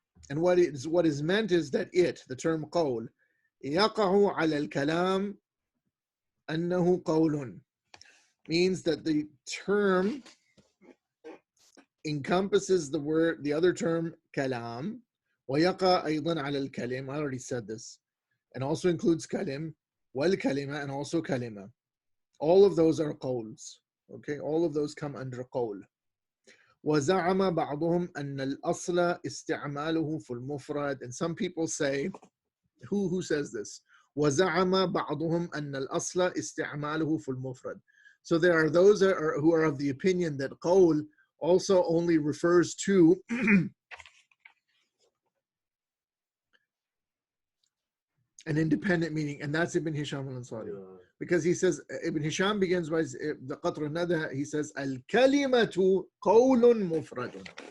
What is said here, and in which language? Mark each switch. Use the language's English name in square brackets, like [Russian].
[English] And what is meant is that the term qawl, [Arabic] يَقَعُ عَلَى الْكَلَامِ أَنَّهُ قَوْلٌ, [English] means that the term encompasses the other term kalām, [Arabic] وَيَقَعْ أَيْضًا عَلَى الْكَلِمِ. [English] I already said this. And also includes kalim, وَالْكَلِمَ, and also kalima. All of those are qawls. Okay, all of those come under qawl. [Arabic] وزعم بعضهم أن الأصل استعماله في المفرد. [English] And some people say, who says this? [Arabic] وزعم بعضهم أن الأصل استعماله في المفرد. [English] So there are those who are of the opinion that qawl also only refers to an independent meaning, and that's Ibn Hisham al-Ansari. Because he says, Ibn Hisham begins by the Qatr al-Nada, he says, al-kalimatu qawlun mufradun.